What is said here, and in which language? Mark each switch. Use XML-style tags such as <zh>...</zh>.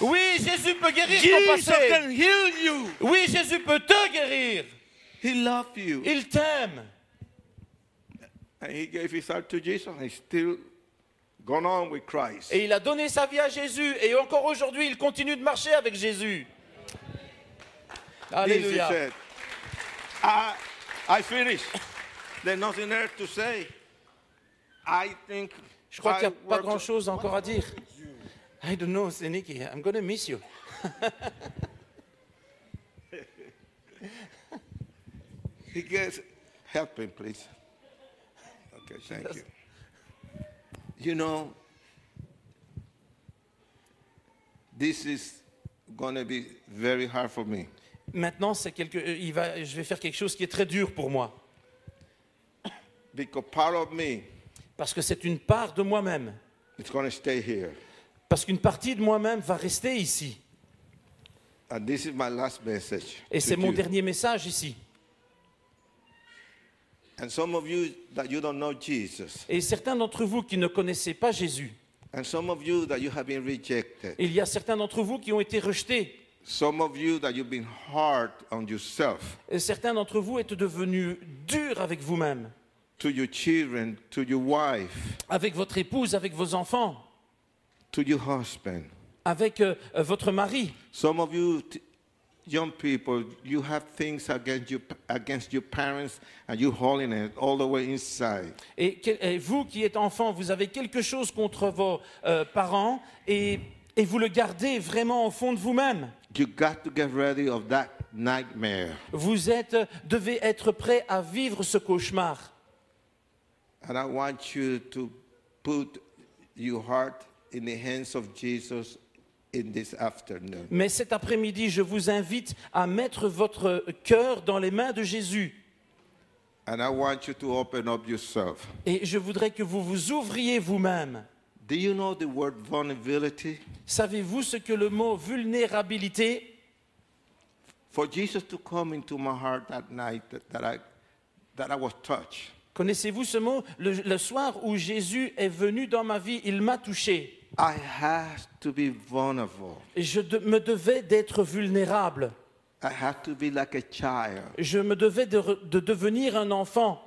<fr>Oui, Jésus peut guérir ton</fr> <en>Jesus</en> <fr>passé.</fr> <en>can heal you.</en> <fr>Oui, Jésus peut te guérir.</fr> <en>He loved you.</en> <fr>Il t'aime.</fr> <en>And he gave his heart to Jesus and he's still gone on with Christ.</en> <fr>Et il a donné sa vie à Jésus. Et encore aujourd'hui, il continue de marcher avec Jésus.</fr> <en>This</en> <fr>Alléluia.</fr> <en>is it. I finished. There's nothing else to say. I think</en> <fr>Je crois qu'il n'y a pas</fr> <en>I worked-</en> <fr>grand-chose encore à dire.</fr> <en>I don't know,</en> <fr>c'est Nicky.</fr> <en>I'm going to miss you. He gets help him, please. Okay, thank you. You know, this is going to be very hard for me.</en> <fr>Maintenant, je vais faire quelque chose qui est très dur pour moi.</fr> <en>Because part of me</en> <fr>Parce que c'est une part de moi-même.</fr> <en>is going to stay here.</en> <fr>Parce qu'une partie de moi-même va rester ici.</fr> <en>And this is my last message.</en> <fr>Et</fr> <en>to</en> <fr>c'est mon</fr> <en>you.</en> <fr>dernier message ici.</fr> <en>And some of you that you don't know Jesus.</en> <fr>Et certains d'entre vous qui ne connaissez pas Jésus,</fr> <en>And some of you that you have been rejected.</en> <fr>il y a certains d'entre vous qui ont été rejetés.</fr> <en>Some of you that you've been hard on yourself,</en> <fr>Et certains d'entre vous êtes devenus durs avec vous-même,</fr> <en>to your children, to your wife,</en> <fr>avec votre épouse, avec vos enfants,</fr> <en>to your husband.</en> <fr>avec votre mari.</fr> <en>Some of you young people, you have things against your parents and you're holding it all the way inside.</en> <fr>Et vous qui êtes enfant, vous avez quelque chose contre vos parents et vous le gardez vraiment au fond de vous-même.</fr> <en>You got to get ready of that nightmare.</en> <fr>Vous devez être prêt à vivre ce cauchemar.</fr> <en>And I want you to put your heart in the hands of Jesus in this afternoon.</en> <fr>Mais cet après-midi, je vous invite à mettre votre cœur dans les mains de Jésus.</fr> <en>And I want you to open up yourself.</en> <fr>Et je voudrais que vous vous ouvriez vous-même.</fr> <en>Do you know the word vulnerability?</en> <fr>Savez-vous ce que le mot vulnérabilité?</fr> <en>For Jesus to come into my heart that night that I was touched.</en> <fr>Connaissez-vous ce mot? Le soir où Jésus est venu dans ma vie, il m'a touché.</fr> <en>I had to be vulnerable.</en> <fr>Et je me devais d'être vulnérable.</fr> <en>I had to be like a child.</en> <fr>Je me devais de devenir un enfant</fr>